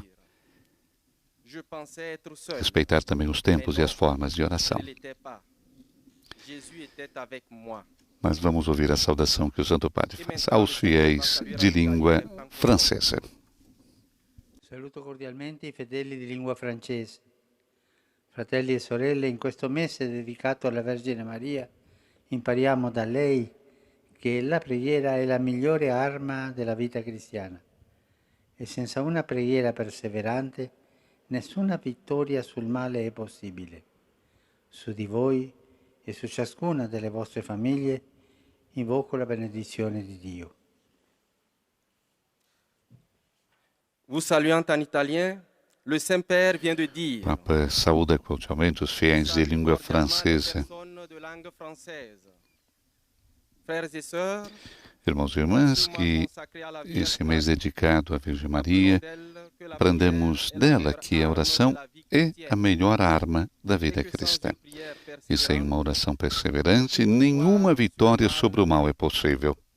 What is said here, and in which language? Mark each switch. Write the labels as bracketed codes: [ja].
[fr] dire, je pensais être seul, [pt] Respeitar também os tempos e as formas de oração. [fr] je ne l'étais pas. Jésus était avec moi. [pt] Mas vamos ouvir a saudação que o Santo Padre faz aos fiéis de língua francesa. [it] Saluto cordialmente i fedeli di lingua francese. Fratelli e sorelle, in questo mese dedicato alla Vergine Maria, impariamo da lei che la preghiera è la migliore arma della vita cristiana e senza una preghiera perseverante nessuna vittoria sul male è possibile. Su di voi e su ciascuna delle vostre famiglie invoco la benedizione di Dio. [fr] Vous saluant en italien, le Saint-Père vient de dire, [pt] O Papa saúda cordialmente os fiéis de língua francesa. [fr] personnes de langue française. Frères et sœurs, [pt] Irmãos e irmãs, que esse mês dedicado à Virgem Maria, aprendamos dela que a oração é a melhor arma da vida cristã. E sem uma oração perseverante, nenhuma vitória sobre o mal é possível.